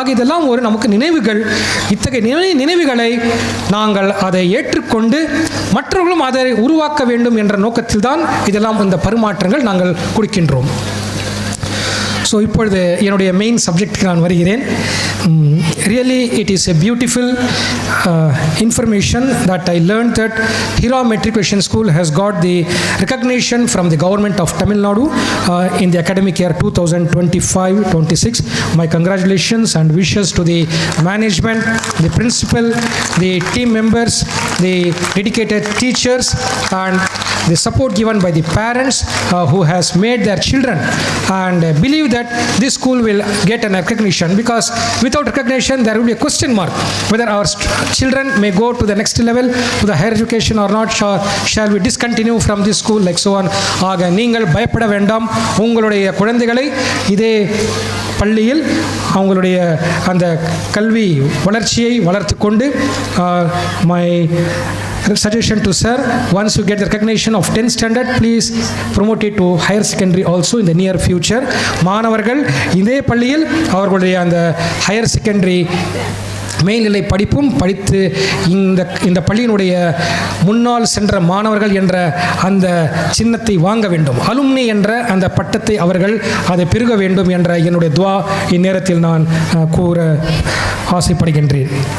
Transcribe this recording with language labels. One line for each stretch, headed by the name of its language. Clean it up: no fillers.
Tamil: இதெல்லாம் ஒரு நமக்கு நினைவுகள். இத்தகைய நினைவுகளை நாங்கள் அதை ஏற்றுக்கொண்டு மற்றவர்களும் அதை உருவாக்க வேண்டும் என்ற நோக்கத்தில் தான் இதெல்லாம் இந்த பரிமாற்றங்கள் நாங்கள் கொடுக்கின்றோம். ஸோ இப்பொழுது என்னுடைய மெயின் சப்ஜெக்டுக்கு நான் வருகிறேன்.
English: Really, it is a beautiful information that I learned that Hira Matriculation School has got the recognition from the government of Tamil Nadu in the academic year 2025-26. My congratulations and wishes to the management, the principal, the team members, the dedicated teachers, and the support given by the parents who has made their children and believe that this school will get an recognition, because without recognition there will be a question mark whether our children may go to the next level to the higher education or not. Shall we discontinue from this school, like so on.
Tamil: ஆக நீங்கள் பயப்பட வேண்டாம். உங்களுடைய குழந்தைகளை இதே பள்ளியில் அவங்களுடைய அந்த கல்வி வளர்ச்சியை வளர்த்து கொண்டு
English: my suggestion to sir, once you get the recognition of 10th standard, please promote it to higher secondary also in the near future.
Tamil: மாணவர்கள் இதே பள்ளியில் அவர்களுடைய அந்த ஹையர் செகண்டரி மேல்நிலை படிப்பும் படித்து இந்த பள்ளியினுடைய முன்னால் சென்ற மாணவர்கள் என்ற அந்த சின்னத்தை வாங்க வேண்டும். அலுமினி என்ற அந்த பட்டத்தை அவர்கள் அதை பெருக வேண்டும் என்ற என்னுடைய துவா இந்நேரத்தில் நான் கூற ஆசைப்படுகின்றேன்.